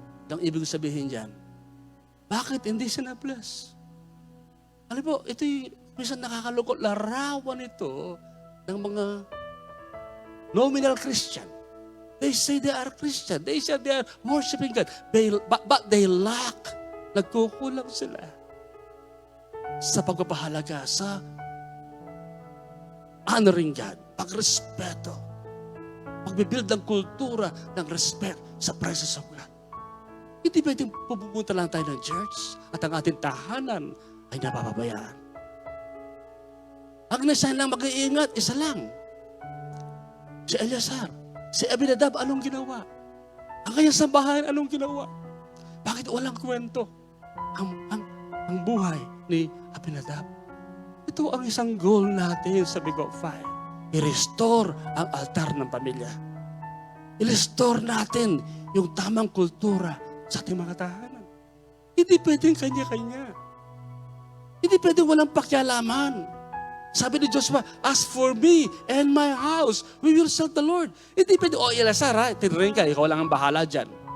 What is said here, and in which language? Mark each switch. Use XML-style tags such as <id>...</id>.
<tl>Ang ibig sabihin dyan, bakit hindi siya na-bless? Alam po, ito'y minsan nakakalungkot. Larawan ito ng mga nominal Christian.</tl> <en>They say they are Christian. They say they are worshiping God. But they lack.</en> <tl>Nagkukulang sila sa pagpapahalaga, sa</tl> <en>honoring God,</en> <tl>pagrespeto, pagbibuild ng kultura ng respect sa</tl> <en>presence of God.</en> <tl>Hindi pwedeng pupunta lang tayo ng church at ang ating tahanan ay napapabayaan. Ang nasa lang mag-iingat, isa lang. Si Eleazar, si Abinadab, anong ginawa? Ang kanyang sambahan, anong ginawa? Bakit walang kwento ang buhay ni Abinadab? Ito ang isang goal natin sa Big of Five. I-restore ang altar ng pamilya. I-restore natin yung tamang kultura sa ating mga tahanan. Hindi pwedeng kanya-kanya. Hindi pwedeng walang pakialaman. Sabi ni Joshua,</tl> <en>as for me and my house, we will serve the Lord.</en> <tl>Hindi pwedeng, Eleazar, tinirin ka, ikaw lang ang bahala dyan.</tl>